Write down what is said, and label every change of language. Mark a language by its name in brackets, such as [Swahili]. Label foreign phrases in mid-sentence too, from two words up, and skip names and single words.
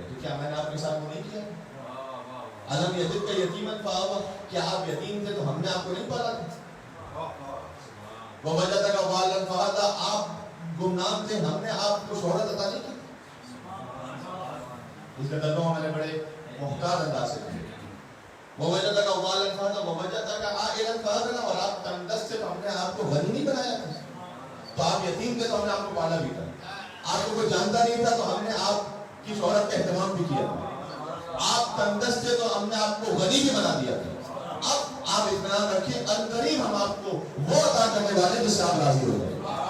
[Urdu] تو کیا میں نے آپ کے ساتھ وہ نہیں کیا؟ [Arabic] علم یجد کا یتیمن فآویٰ، [Urdu] کیا آپ یتیم تھے تو ہم نے آپ کو نہیں پالا تھا؟ [Arabic] ووجدک ضالا فہدیٰ، [Urdu] آپ گمنام تھے ہم نے آپ کو شہرت عطا نہیں کی. اس کا ترجمہ میں نے بڑے محتاط انداز سے کیا. [Arabic] ووجدک ضالا فہدیٰ ووجدک عائلا فأغنیٰ، [Urdu] اور آپ تنگدست تھے تو ہم نے آپ کو غنی نہیں بنایا تھا. تو آپ یتیم تھے تو ہم نے آپ کو پالا بھی تھا. آپ کو کوئی جانتا نہیں تھا تو ہم نے آپ کی شہرت کا اہتمام بھی کیا تھا. آپ تنگدست تھے تو ہم نے آپ کو غنی بھی بنا دیا تھا. اب آپ اطمینان رکھیں، عنقریب ہم آپ کو وہ عطا کرنے والے جس سے آپ راضی ہو جائیں.